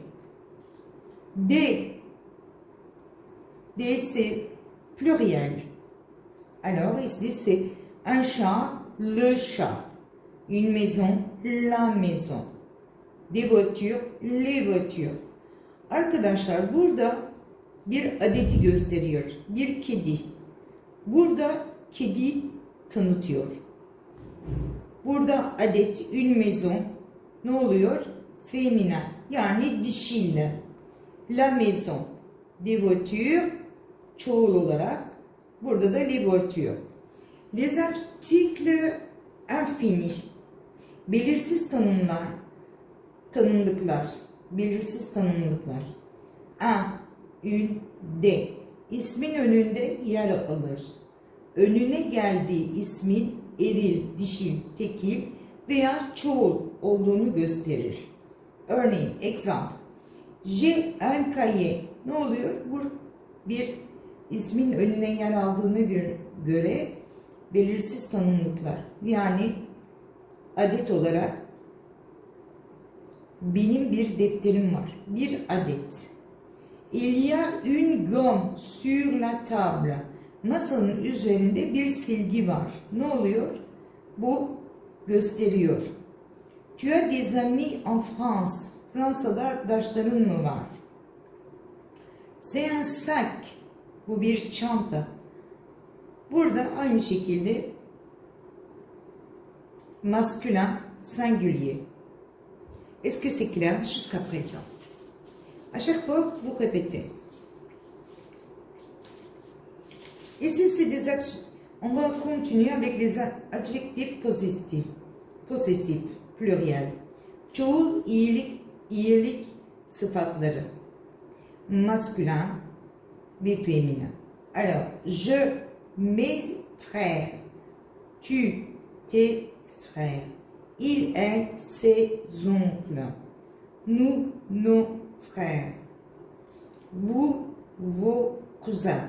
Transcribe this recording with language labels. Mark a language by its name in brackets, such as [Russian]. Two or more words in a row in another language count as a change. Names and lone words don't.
[French] Des, c'est pluriel. Alors ici c'est un chat, le chat. Une maison, la maison. Des voitures, les voitures. [Turkish] Arkadaşlar burada bir adeti gösteriyor. Bir kedi. Burada kediyi tanıtıyor. Burada adet, [French] une maison. [Turkish] Ne oluyor? Féminin. Yani dişil. [French] La maison. Des voitures. [Turkish] Çoğul olarak. Burada da [French] les voitures. Les articles infinis. [Turkish] Belirsiz tanımlıklar. Belirsiz tanımlıklar. [French] Un, une, des. [Turkish] İsmin önünde yer alır. Önüne geldiği ismin eril, dişil, tekil veya çoğul olduğunu gösterir. Örneğin, [English] example. [French] J'ai un cahier. [Turkish] Ne oluyor? Bu bir ismin önüne yer aldığına göre belirsiz tanımlıklar. Yani adet olarak benim bir defterim var. Bir adet. [French] Il y a une gomme sur la table. [Turkish] Masanın üzerinde bir silgi var. Ne oluyor? Bu gösteriyor. [French] Tu as des amis en France. [Turkish] Fransa'da arkadaşların mı var? [French] C'est un sac. [Turkish] Bu bir çanta. Burada aynı şekilde [French] masculin, singulier. Est-ce que c'est clair jusqu'à présent? À chaque fois, vous répétez. Ici, c'est des on va continuer avec les adjectifs possessifs, pluriel. [Turkish] Çoğul, iyilik sıfatları. [French] Masculin ve féminin. Alors, je, mes frères. Tu, tes frères. Il, elle, ses oncles. Nous, nos frères. Vous, vos cousins.